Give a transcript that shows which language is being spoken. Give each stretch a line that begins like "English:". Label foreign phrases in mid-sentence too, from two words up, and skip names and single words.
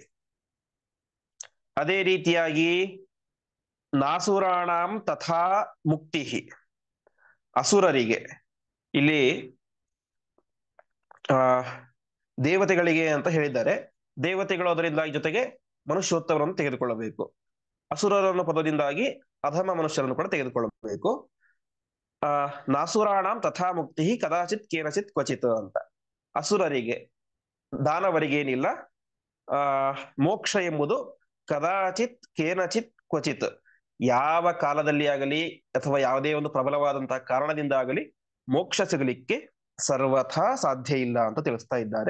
Kannada: ಅದೇ ರೀತಿಯಾಗಿ
Sanskrit: ನಾಸುರಾಣಾಂ ತಥಾ ಮುಕ್ತಿ,
Kannada: ಅಸುರರಿಗೆ ಇಲ್ಲಿ ಆ ದೇವತೆಗಳಿಗೆ ಅಂತ ಹೇಳಿದ್ದಾರೆ. ದೇವತೆಗಳು ಅದರಿಂದಾಗಿ ಜೊತೆಗೆ ಮನುಷ್ಯೋತ್ತಮರನ್ನು ತೆಗೆದುಕೊಳ್ಳಬೇಕು. ಅಸುರರನ್ನು ಪದದಿಂದಾಗಿ ಅಧಮ ಮನುಷ್ಯರನ್ನು ಕೂಡ ತೆಗೆದುಕೊಳ್ಳಬೇಕು.
Sanskrit: ನಾಸುರಾಣಾಂ ತಥಾ ಮುಕ್ತಿ ಕದಾಚಿತ್ ಕೇನಚಿತ್ ಕ್ವಚಿತ್ ಅಂತ.
Kannada: ಅಸುರರಿಗೆ, ದಾನವರಿಗೆ ಏನಿಲ್ಲ ಮೋಕ್ಷ ಎಂಬುದು
Sanskrit: ಕದಾಚಿತ್ ಕೇನಚಿತ್ ಕ್ವಚಿತ್,
Kannada: ಯಾವ ಕಾಲದಲ್ಲಿ ಆಗಲಿ ಅಥವಾ ಯಾವುದೇ ಒಂದು ಪ್ರಬಲವಾದಂತಹ ಕಾರಣದಿಂದ ಆಗಲಿ ಮೋಕ್ಷ ಸಿಗಲಿಕ್ಕೆ ಸರ್ವಥಾ ಸಾಧ್ಯ ಇಲ್ಲ ಅಂತ ತಿಳಿಸ್ತಾ ಇದ್ದಾರೆ.